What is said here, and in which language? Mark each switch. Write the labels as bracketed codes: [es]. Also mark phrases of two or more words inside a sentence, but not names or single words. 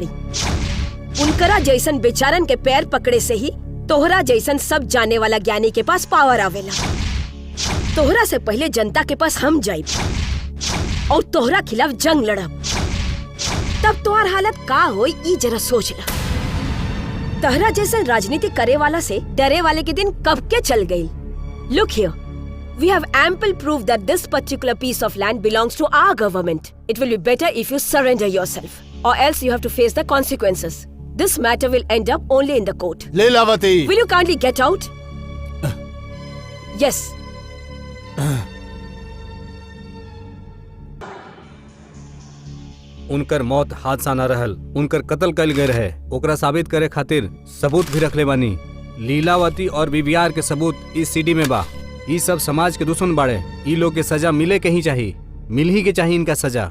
[bho] उनकरा जैसन बेचारन के पैर पकड़े से ही तोहरा जैसन सब जाने वाला ज्ञानी के पास पावर आवेला। तोहरा से पहले जनता के पास हम जाइब और तोहरा खिलाफ जंग लड़ब, तब तोहर हालत का होई ई जरा सोच ला। तहरा जैसा राजनीति करे वाला से डरे वाले के दिन कब के चल गई। [en] Look here, we have ample proof that this particular piece of land belongs to our government. It will be better if you surrender yourself, or else you have to face the consequences. This matter will end up only in the court. लीलावती, Will you kindly get out? Yes. [bho] उनकर मौत हादसा न रहल, उनकर कत्ल कल गए रहे। ओकरा साबित करे खातिर सबूत भी रखले बानी। लीलावती और बीवीआर के सबूत इस सीडी में बा। ई सब समाज के दुश्मन बाड़े। ई लोग के सजा मिले के ही चाहिए, मिल ही के चाहिए इनका सजा।